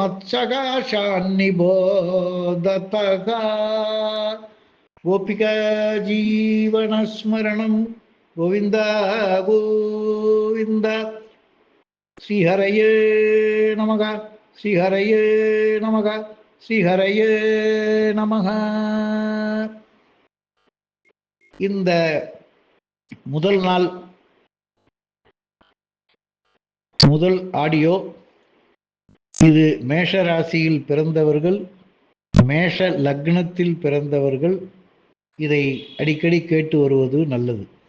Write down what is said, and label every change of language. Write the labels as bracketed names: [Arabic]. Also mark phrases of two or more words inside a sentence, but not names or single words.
[Sanskrit] मत्सकाशान्निबोधतः गोपिका जीवनस्मरणं गोविन्द गोविन्द श्रीहरये नमः श्रीहरये नमः श्रीहरये நமக. [Tamil] இந்த முதல் நாள் முதல் ஆடியோ இது மேஷ ராசியில் பிறந்தவர்கள், மேஷ லக்னத்தில் பிறந்தவர்கள் இதை அடிக்கடி கேட்டு வருவது நல்லது.